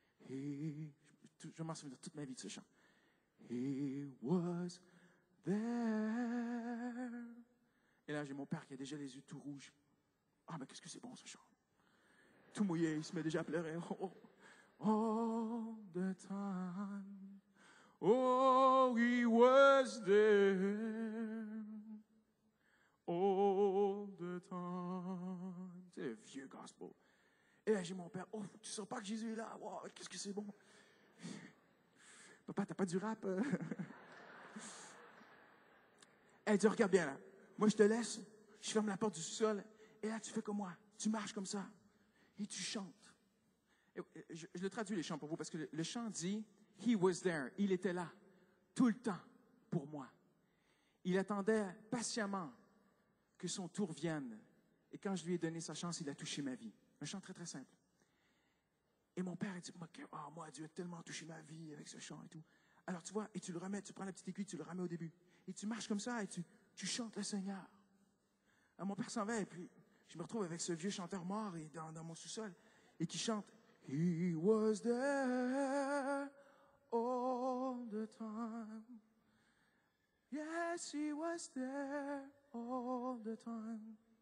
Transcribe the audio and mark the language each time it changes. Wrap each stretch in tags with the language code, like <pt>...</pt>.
<fr>Et je m'en souviens toute ma vie de ce chant.</fr> <en>He was there.</en> <fr>Et là, j'ai mon père qui a déjà les yeux tout rouges. Ah, mais qu'est-ce que c'est bon ce chant. Tout mouillé, il se met déjà à pleurer. Oh, oh.</fr> <en>all the time. Oh, he was there all the time.</en> <fr>C'est le vieux gospel. Et là, j'ai mon père. Oh, tu ne sens pas que Jésus est là? Wow, qu'est-ce que c'est bon. Papa, t'as pas du rap? Elle dit, regarde bien là. Moi, je te laisse. Je ferme la porte du sous-sol. Et là, tu fais comme moi. Tu marches comme ça. Et tu chantes. Je le traduis, les chants pour vous, parce que le chant dit,</fr> <en>He was there.</en> <fr>Il était là. Tout le temps. Pour moi. Il attendait patiemment que son tour vienne. Et quand je lui ai donné sa chance, il a touché ma vie. Un chant très, très simple. Et mon père a dit, moi, Dieu a tellement touché ma vie avec ce chant et tout. Alors, tu vois, et tu le remets, tu prends la petite aiguille, tu le remets au début. Et tu marches comme ça et tu chantes le Seigneur. Alors, mon père s'en va et puis je me retrouve avec ce vieux chanteur mort et dans mon sous-sol et qui chante «</fr> <en>He was there all the time. Yes, he was there all the time.</en>